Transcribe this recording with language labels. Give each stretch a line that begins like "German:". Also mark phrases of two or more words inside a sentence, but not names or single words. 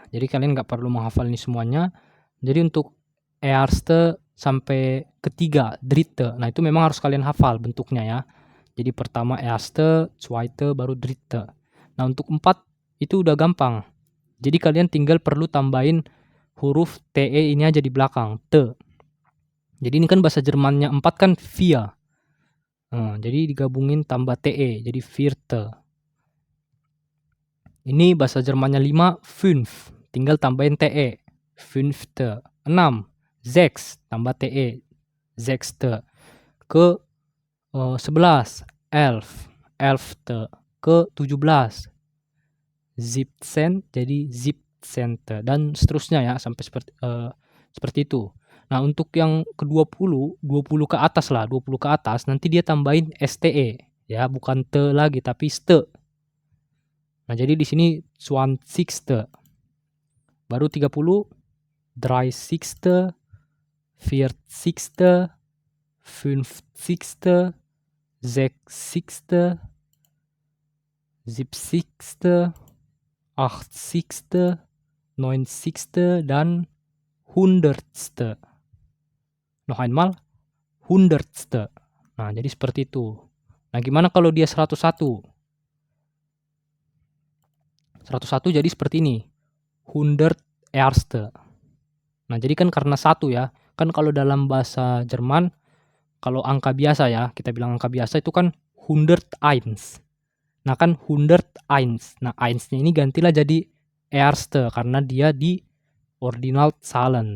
Indonesian: Jadi kalian nggak perlu menghafal ini semuanya. Jadi untuk erste sampai ketiga, dritte. Nah, itu memang harus kalian hafal bentuknya ya. Jadi pertama
German: erste, zweite,
Indonesian: baru dritte. Nah, untuk 4 itu udah gampang. Jadi kalian tinggal perlu tambahin huruf TE ini aja di belakang, te. Jadi ini kan bahasa Jermannya 4 kan vier. Jadi digabungin tambah TE, jadi vierte. Ini bahasa Jermannya 5, fünf. Tinggal tambahin TE, fünfte. 6, sechs, tambah TE, sechste.
German: Ke 11, elf, elfte.
Indonesian: Ke 17, siebzehn, jadi siebzehnte. Dan seterusnya ya, sampai seperti itu. Nah, untuk yang ke-20, 20 ke atas lah, 20 ke atas, nanti dia tambahin STE. Ya, bukan te lagi, tapi ste. Nah, jadi di sini zwanzigste. Baru 30,
German: dreißigste, vierzigste, fünfzigste, sechzigste, siebzigste, achtzigste, neunzigste, dan hundertste. Noch einmal, hundertste.
Indonesian: Nah, jadi seperti itu. Nah, gimana kalau dia 101? 101 jadi seperti ini.
German: Hundert erste.
Indonesian: Nah, jadi kan karena 1 ya. Kan kalau dalam bahasa Jerman, kalau angka biasa ya, kita bilang angka biasa itu kan 101. Nah, kan 101. Nah, 1-nya ini gantilah jadi erste karena dia di Ordinalzahlen.